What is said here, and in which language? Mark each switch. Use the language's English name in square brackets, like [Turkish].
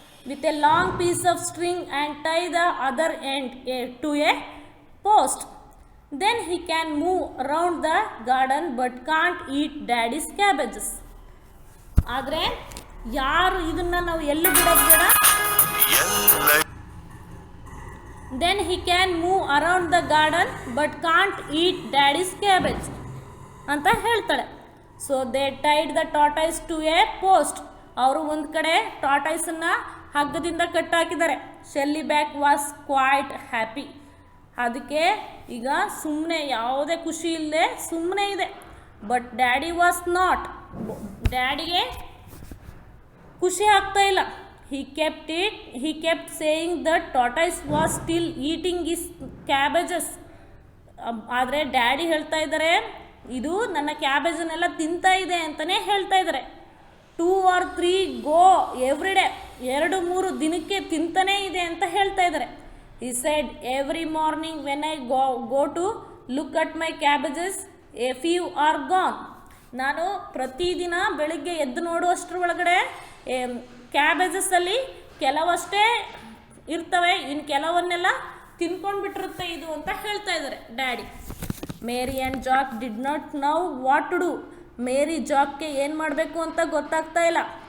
[English] With a long piece of string and tie the other end to a post. Then he can move around the garden but can't eat daddy's cabbages. [Kannada] ಆದರೆ ಯಾರು ಇದನ್ನು ನಾವು ಎಲ್ಲಿ ಬಿಡೋದು ಬೇಡ. [English] Then he can move around the garden but can't eat daddy's cabbage [Kannada] ಅಂತ ಹೇಳ್ತಾಳೆ. [English] So they tied the tortoise to a post. [Kannada] ಅವರು ಒಂದು ಕಡೆ ಟಾರ್ಟೈಸನ್ನು ಹಗ್ಗದಿಂದ ಕಟ್ಟಾಕಿದ್ದಾರೆ. [English] Shelly back was quite happy. [Kannada] ಅದಕ್ಕೆ ಈಗ ಸುಮ್ಮನೆ ಯಾವುದೇ ಖುಷಿ ಇಲ್ಲದೆ ಸುಮ್ಮನೆ ಇದೆ. [English] but daddy was not, [Kannada] ಡ್ಯಾಡಿಗೆ ಖುಷಿ ಆಗ್ತಾ ಇಲ್ಲ. [English] he kept saying that tortoise was still eating his cabbages. [Kannada] ಆದರೆ ಡ್ಯಾಡಿ ಹೇಳ್ತಾ ಇದ್ದಾರೆ ಇದು ನನ್ನ ಕ್ಯಾಬೇಜನ್ನೆಲ್ಲ ತಿಂತಾ ಇದೆ ಅಂತಲೇ ಹೇಳ್ತಾ ಇದ್ದಾರೆ. [English] 2 or 3 go every day, [Kannada] 2-3 ದಿನಕ್ಕೆ ತಿಂತಾನೇ ಇದೆ ಅಂತ ಹೇಳ್ತಾ ಇದ್ದಾರೆ. [English] He said, every morning when I go to look at my cabbages, a few are gone. [Kannada] ನಾನು ಪ್ರತಿದಿನ ಬೆಳಿಗ್ಗೆ ಎದ್ದು ನೋಡುವಷ್ಟರ ಒಳಗಡೆ ಕ್ಯಾಬೇಜಸ್ಸಲ್ಲಿ ಕೆಲವಷ್ಟೇ ಇರ್ತವೆ, ಇನ್ನು ಕೆಲವನ್ನೆಲ್ಲ ತಿನ್ಕೊಂಡು ಬಿಟ್ಟಿರುತ್ತೆ ಇದು ಅಂತ ಹೇಳ್ತಾ ಇದ್ದಾರೆ daddy. [English] Mary and Jack did not know what to do. [Kannada] ಮೇರಿ ಜಾಕ್ಗೆ ಏನು ಮಾಡಬೇಕು ಅಂತ ಗೊತ್ತಾಗ್ತಾ ಇಲ್ಲ.